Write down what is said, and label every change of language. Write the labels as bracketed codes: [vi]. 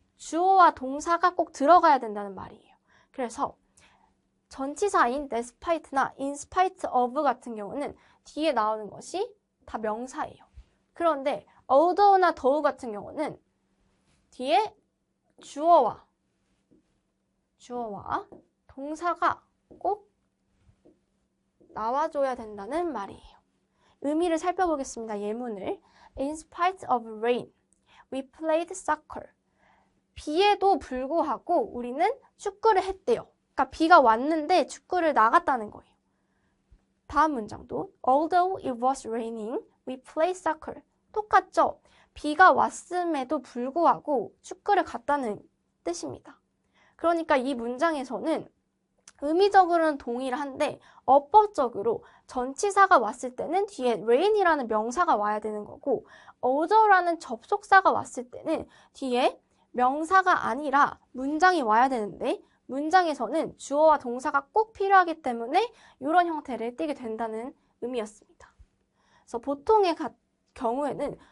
[ko] 주어와 동사가 꼭 들어가야 된다는 말이에요. 그래서 전치사인 despite나 in spite of 같은 경우는 뒤에 나오는 것이 다 명사예요. 그런데 although나 though 같은 경우는 뒤에 주어와 동사가 꼭 나와줘야 된다는 말이에요. 의미를 살펴보겠습니다. 예문을. [en] In spite of rain, we played soccer. [ko] 비에도 불구하고 우리는 축구를 했대요. 그러니까 비가 왔는데 축구를 나갔다는 거예요. 다음 문장도 [en] Although it was raining, we played soccer. [ko] 똑같죠? 비가 왔음에도 불구하고 축구를 갔다는 뜻입니다. 그러니까 이 문장에서는 의미적으로는 동일한데 어법적으로 전치사가 왔을 때는 뒤에 rain이라는 명사가 와야 되는 거고 although라는 접속사가 왔을 때는 뒤에 명사가 아니라 문장이 와야 되는데 문장에서는 주어와 동사가 꼭 필요하기 때문에 이런 형태를 띠게 된다는 의미였습니다. 그래서 보통의 경우에는